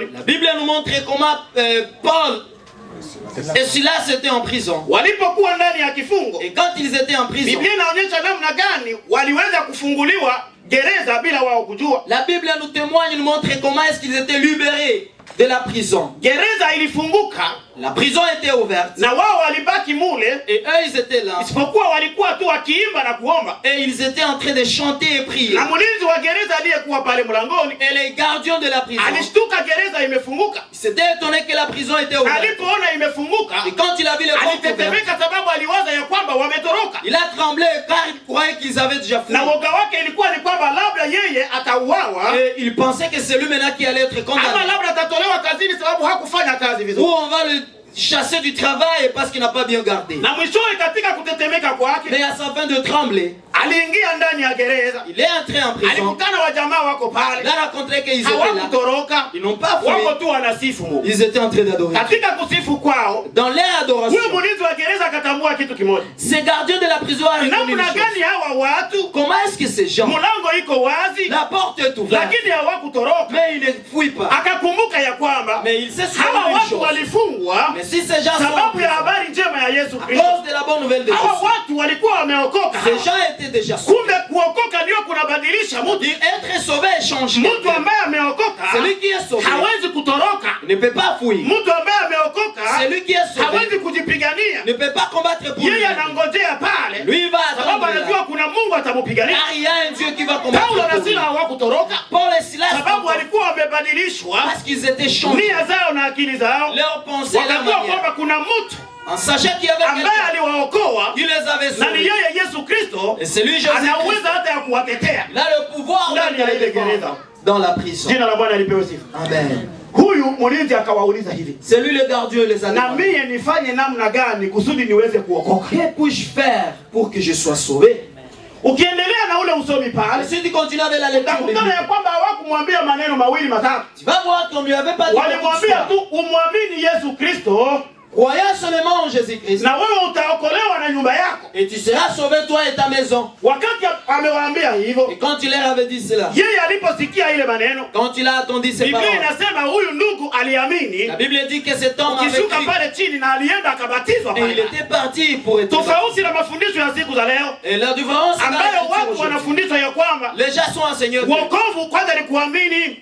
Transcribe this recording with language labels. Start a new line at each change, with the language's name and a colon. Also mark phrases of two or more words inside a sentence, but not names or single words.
French: La Bible nous montre comment Paul et Silas étaient en prison.
Swahili: Walipokuwa ndani ya kifungo.
French: Et quand ils étaient en prison,
Swahili: Biblia inaonyesha namna gani waliweza kufunguliwa gereza bila wao kujua.
French: La Bible nous témoigne, nous montre comment est-ce qu'ils étaient libérés de la prison.
Swahili: Gereza ilifunguka.
French: La prison était ouverte.
Swahili: Na wao walibaki mule.
French: Et eux ils étaient là.
Swahili: Isipokuwa walikuwa tu wakiimba na kuomba.
French: Et ils étaient en train de chanter et prier.
Swahili: Na mlinzi wa gereza aliyekuwa pale mlangoni.
French: Et les gardiens de la prison.
Swahili: Alishtuka gereza imefunguka.
French: Il s'était étonné que la prison était ouverte.
Swahili: Alipoona imefunguka.
French: Et quand il a vu les portes ouvertes,
Swahili: alitetemeka sababu aliwaza ya kwamba wametoroka.
French: Il a tremblé car il croyait qu'ils avaient déjà fui.
Swahili: Na woga wake ilikuwa ni kwamba labda yeye atauawa.
French: Et il pensait que c'est lui maintenant qui allait être condamné.
Swahili: Ama labda atatolewa kazini sababu hakufanya kazi vizuri.
French: Ou on va le chasser du travail parce qu'il n'a pas bien gardé.
Swahili: Na mwishowe katika kutetemeka kwake,
French: mais à sa fin de trembler,
Swahili: aliingia ndani ya gereza.
French: Il est entré en prison.
Swahili: Alikutana wa jamaa wako pale.
French: Il a rencontré qu'ils étaient là.
Swahili: Hawakutoroka.
French: Ils n'ont pas fui.
Swahili: Wako tu wanasifu Mungu.
French: Ils étaient en train d'adorer.
Swahili: Katika kusifu kwao,
French: dans leur adoration,
Swahili: huyo mlinzi wa gereza akatambua kitu kimoja.
French: Ces gardiens de la prison ont reconnu une chose.
Swahili: Hawa watu,
French: comment est-ce que ces gens,
Swahili: mlango iko wazi,
French: la porte est ouverte,
Swahili: lakini hawakutoroka,
French: mais ils ne fuient pas.
Swahili: Akakumbuka ya kwamba,
French: mais il s'est souvenu
Swahili: hawa
French: d'une
Swahili: watu
French: chose.
Swahili: walifungwa,
French: mais si ces gens sont en
Swahili: sababu ya
French: prison,
Swahili: habari njema ya Yesu
French: à
Swahili: Kristo.
French: cause de la bonne nouvelle de
Swahili: Hawa
French: Jésus,
Swahili: watu walikuwa wameokoka.
French: ces gens étaient déjà sauvés.
Swahili: Kumbe kuokoka ndio kunabadilisha mtu.
French: Être sauvé et changer.
Swahili: Mtu ambaye ameokoka
French: Celui qui est sauvé
Swahili: hawezi kutoroka.
French: ne peut pas fuir.
Swahili: Mtu ambaye ameokoka
French: Celui qui est sauvé
Swahili: hawezi kujipigania.
French: ne peut pas combattre pour
Swahili: Yeye
French: lui.
Swahili: anangojea pale.
French: Lui il va
Swahili: Sababu
French: attendre là.
Swahili: anajua kuna Mungu atamupigania.
French: Car il y a un Dieu qui va combattre
Swahili: Paulo na
French: pour lui.
Swahili: Sila hawakutoroka
French: Paul et Silas,
Swahili: sababu walikuwa wamebadilishwa
French: parce qu'ils étaient changés,
Swahili: nia zao na akili zao,
French: leur pensée, leur
Swahili: wakajua
French: manière,
Swahili: kwamba kuna mtu
French: en sachant qu'il y avait
Swahili: ambaye
French: quelqu'un
Swahili: aliwaokoa
French: qui les avait
Swahili: na ni
French: sauvés.
Swahili: yeye Yesu Kristo,
French: Et c'est lui Jésus
Swahili: ana
French: Christ.
Swahili: uwezo hata ya kuwatetea.
French: Il a le pouvoir
Swahili: Ndani
French: de
Swahili: ya
French: les
Swahili: ile
French: défendre
Swahili: gereza.
French: dans la prison.
Swahili: Jina la Bwana lipewe sifa. Amen. Huyu mlinzi akawauliza hivi,
French: C'est lui le gardien les a
Swahili: na
French: demandé.
Swahili: mie nifanye namna gani kusudi niweze kuokoka?
French: Que puis-je faire pour que je sois sauvé?
Swahili: Ukiendelea na ule usomi
French: Et
Swahili: pale,
French: si tu continues avec la lecture
Swahili: utakutana
French: biblique,
Swahili: ya kwamba hawakumwambia maneno mawili matatu.
French: tu vas voir qu'on ne lui avait pas dit beaucoup
Swahili: Walimwambia
French: d'histoire.
Swahili: tu umwamini Yesu Kristo
French: Croyant seulement en Jésus-Christ,
Swahili: na wewe utaokolewa na nyumba yako.
French: et tu seras sauvé toi et ta maison.
Swahili: Wakati amewaambia hivyo,
French: Et quand il leur avait dit cela,
Swahili: yeye aliposikia ile maneno,
French: quand il a entendu ces
Swahili: Biblia
French: paroles,
Swahili: inasema huyu ndugu aliamini,
French: la Bible dit que cet homme avait
Swahili: ukishuka
French: cru
Swahili: pale chini na alienda akabatizwa
French: et il
Swahili: pale.
French: était parti pour être baptisé.
Swahili: Tofauti na mafundisho ya siku za leo
French: Et la différence,
Swahili: ambayo watu wanafundishwa ya kwamba
French: les gens sont enseignés.
Swahili: wokovu kwanza ni kuamini,